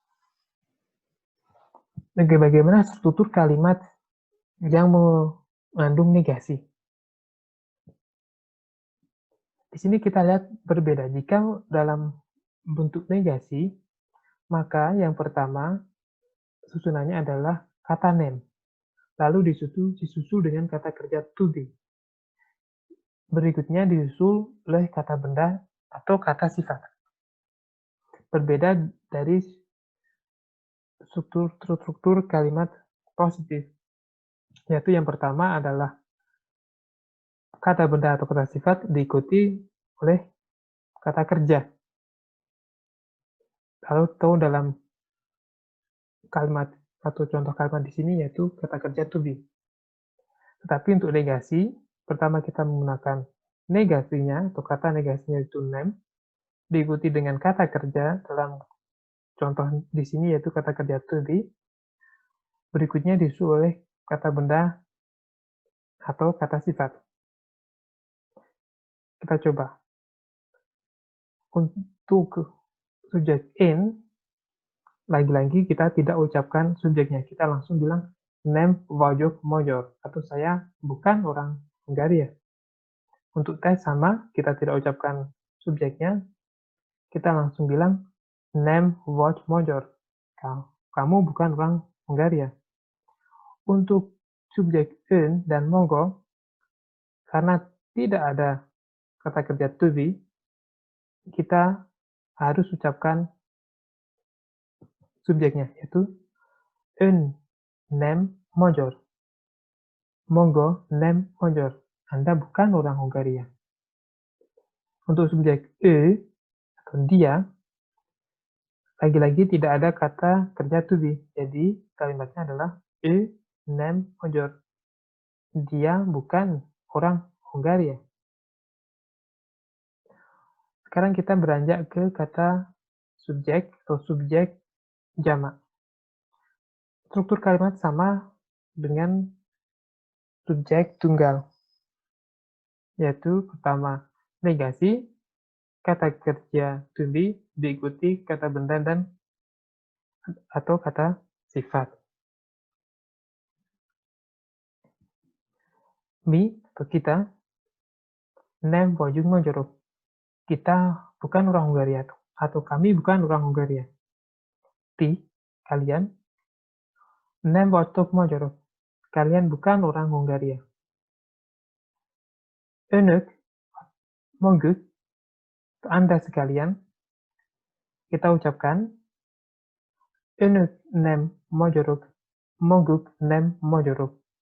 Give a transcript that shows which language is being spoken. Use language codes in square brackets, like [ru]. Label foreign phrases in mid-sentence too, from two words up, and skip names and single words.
[id] Bagaimana struktur kalimat yang mengandung negasi? Di sini kita lihat berbeda. Jika dalam bentuk negasi, maka yang pertama susunannya adalah kata nem. Lalu disusul dengan kata kerja [en] to be. [id] Berikutnya disusul oleh kata benda atau kata sifat. Berbeda dari struktur kalimat positif, yaitu yang pertama adalah kata benda atau kata sifat diikuti oleh kata kerja. Lalu tahu dalam kalimat atau contoh kalimat di sini yaitu kata kerja [en] to be. [id] Tetapi untuk negasi, pertama kita menggunakan negasinya atau kata negasinya itu nem, diikuti dengan kata kerja dalam contoh di sini yaitu kata kerja [en] to be. [id] Berikutnya disusul oleh kata benda atau kata sifat. Kita coba. Untuk subjek in, lagi-lagi kita tidak ucapkan subjeknya. Kita langsung bilang [hu] nem vagyok magyar, [id] atau saya bukan orang Hungaria. Untuk tes sama, kita tidak ucapkan subjeknya, kita langsung bilang [hu] nem vagy magyar. [id] Kamu bukan orang Hungaria. Untuk subjek ön dan mogo, karena tidak ada kata kerja [en] to be, [id] kita harus ucapkan subjeknya, yaitu [hu] ön nem magyar. Mogo nem magyar. [id] Anda bukan orang Hungaria. Untuk subjek atau dia, lagi-lagi tidak ada kata kerja [en] to be. [id] Jadi kalimatnya adalah [hu] nem magyar. [id] Dia bukan orang Hungaria. Sekarang kita beranjak ke kata subjek atau subjek jamak. Struktur kalimat sama dengan subjek tunggal, yaitu pertama negasi, kata kerja [en] to be [id] diikuti kata benda dan atau kata sifat. Mi atau kita, [hu] nem vagyunk magyarok. [id] Kita bukan orang Hungaria, atau kami bukan orang Hungaria. Ti, kalian, [hu] nem vagytok magyarok. [id] Kalian bukan orang Hungaria. [hu] Önök, maguk, [id] Anda sekalian, kita ucapkan [hu] önök nem magyarok, maguk nem magyarok.